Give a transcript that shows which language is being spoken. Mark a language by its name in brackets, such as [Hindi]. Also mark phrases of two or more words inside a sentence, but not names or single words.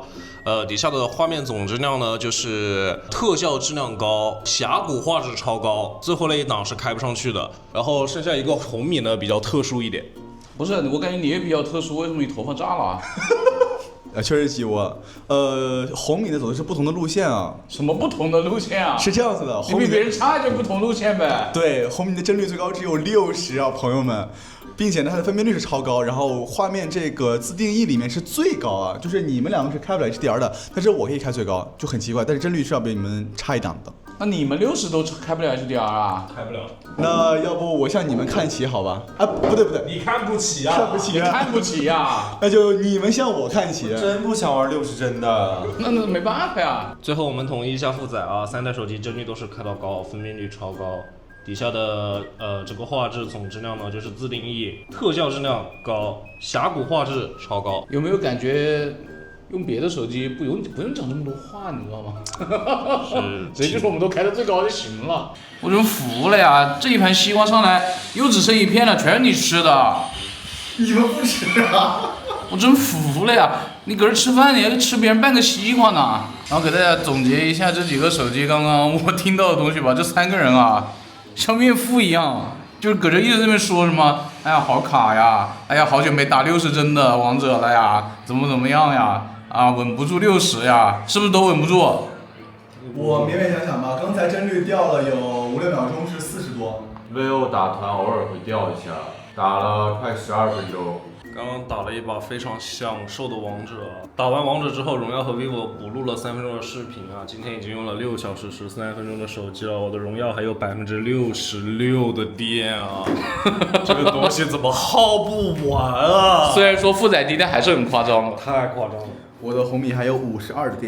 [Chinese] 底下的畫面總質量呢，就是特效質量高，峽谷畫質超高，最後那一檔是開不上去的。然後剩下一個紅米呢，比較特殊一點。不是，我感覺你也比較特殊，為什麼你頭髮炸了啊？確實擠我，紅米呢走的是不同的路線啊。什麼不同的路線啊？是這樣子的，你比別人差就不同路線唄。對，紅米的幀率最高只有60啊，朋友們，並且呢它的分辨率是超高，然後畫面這個自定義裡面是最高啊，就是你們兩個是開不了 HDR 的，但是我可以開最高，就很奇怪，但是幀率是要比你們差一檔的。那你們60都開不了 HDR 啊？開不了。那要不我向你們看齊好吧？啊，不對，你看不起啊？看不起啊？你看不起啊？那就你們向我看齊。真不想玩60幀的。那沒辦法呀。最後我們統一一下負載啊，3台手機幀率都是開到高，分辨率超高。 底下的这个畫質總質量呢，就是自定義，特效質量高，峽谷畫質超高。有沒有感覺用別的手機不用講這麼多話，你知道嗎？直接就是我們都開到最高就行了。我真服了呀！這一盤西瓜上來又只剩一片了，全是你吃的。你們不吃啊？我真服了呀！你搁這吃飯，你還吃別人半個西瓜呢。然後給大家總結一下這幾個手機剛剛我聽到的東西吧。這3個人啊，像怨婦一樣，就是搁這一直在那邊說什麼，哎呀好卡呀，哎呀好久沒打60幀的王者了呀，怎麼樣呀，啊穩不住60呀，是不是都穩不住？我勉勉強強吧，剛才幀率掉了有5-6秒鐘，是40多。 vivo 打團偶爾會掉一下，打了快12分鐘。剛剛打了一把非常享受的王者，打完王者之後，榮耀和 vivo 補錄了3分鐘的視頻啊，今天已經用了6小時13分鐘的手機了，我的榮耀還有66%的電啊，這個東西怎麼耗不完啊？雖然說負載低，但還是很誇張了，太誇張了。我的紅米還有52的電。